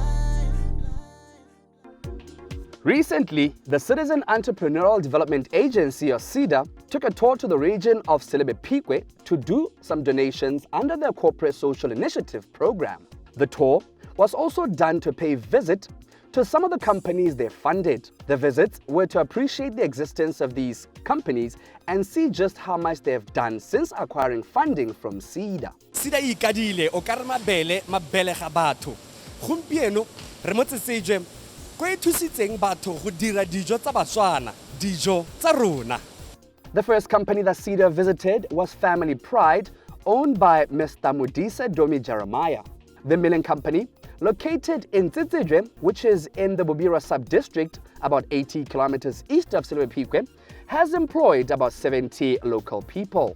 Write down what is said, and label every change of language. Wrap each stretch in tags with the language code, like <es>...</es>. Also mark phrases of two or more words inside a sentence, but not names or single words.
<en>Recently, the Citizen Entrepreneurial Development Agency, or SEDA, took a tour to the region of Silebe to do some donations under their corporate social initiative program. The tour was also done to pay visit to some of the companies they funded. The visits were to appreciate the existence of these companies and see just how much they have done since acquiring funding from SEDA.</en> <tn>SEDA ikadile o ka re mabele ga batho. Gompieno re mo tsetsejwe go ithusitseng batho go dira dijo tsa Batswana, dijo tsa rona.</tn> <en>The first company that SEDA visited was Family Pride, owned by Mr. Modise Domi Jeremiah. The milling company, located in Tsitsijwe, which is in the Bobira sub-district, about 80 kilometers east of Silebe, has employed about 70 local people.</en>